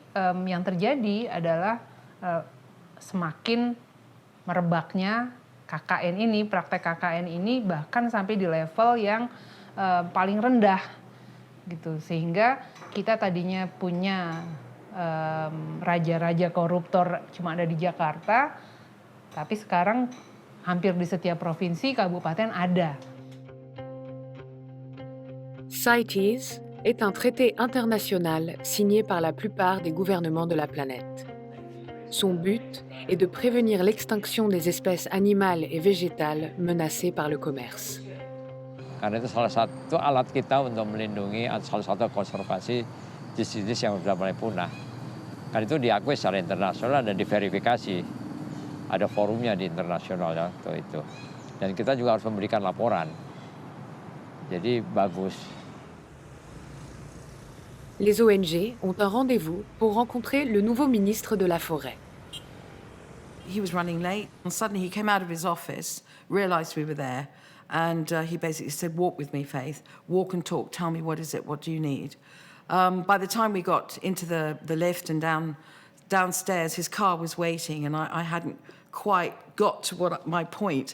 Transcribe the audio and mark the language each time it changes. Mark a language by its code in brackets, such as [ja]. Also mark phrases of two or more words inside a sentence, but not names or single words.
[id] yang terjadi adalah semakin merebaknya KKN ini, praktek KKN ini bahkan sampai di level yang paling rendah gitu, sehingga kita tadinya punya raja-raja koruptor cuma ada di Jakarta, tapi sekarang hampir di setiap provinsi, kabupaten ada. [fr] CITES est un traité international signé par la plupart des gouvernements de la planète. Son but est de prévenir l'extinction des espèces animales et végétales menacées par le commerce. [id] Karena itu salah satu alat kita untuk melindungi, salah satu konservasi jenis-jenis yang sudah mulai punah. Karena itu diakui secara internasional dan diverifikasi. Ada forumnya di internasional ya, itu. Dan kita juga harus memberikan laporan. Jadi bagus. [fr] Les ONG ont un rendez-vous pour rencontrer le nouveau ministre de la Forêt. [en] He was running late, and suddenly he came out of his office, realized we were there, and he basically said, "Walk with me, Faith. Walk and talk. Tell me, what is it? What do you need?" By the time we got into the lift and downstairs, his car was waiting, and I hadn't quite got to my point.